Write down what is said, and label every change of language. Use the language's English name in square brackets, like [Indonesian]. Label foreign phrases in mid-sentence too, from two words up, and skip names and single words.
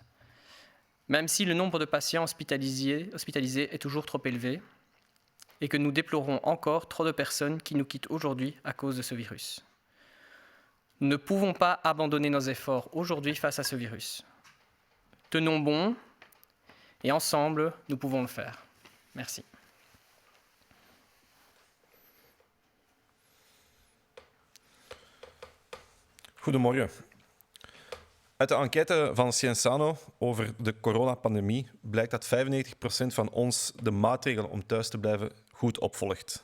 [French] Même si le nombre de patients hospitalisés est toujours trop élevé et que nous déplorons encore trop de personnes qui nous quittent aujourd'hui à cause de ce virus. Nous ne pouvons pas abandonner nos efforts aujourd'hui face à ce virus. Tenons bon et ensemble, nous pouvons le faire. Merci. [Dutch] Goedemorgen. Uit de enquête van Cienzano over de coronapandemie blijkt dat 95% van ons de maatregelen om thuis te blijven goed opvolgt.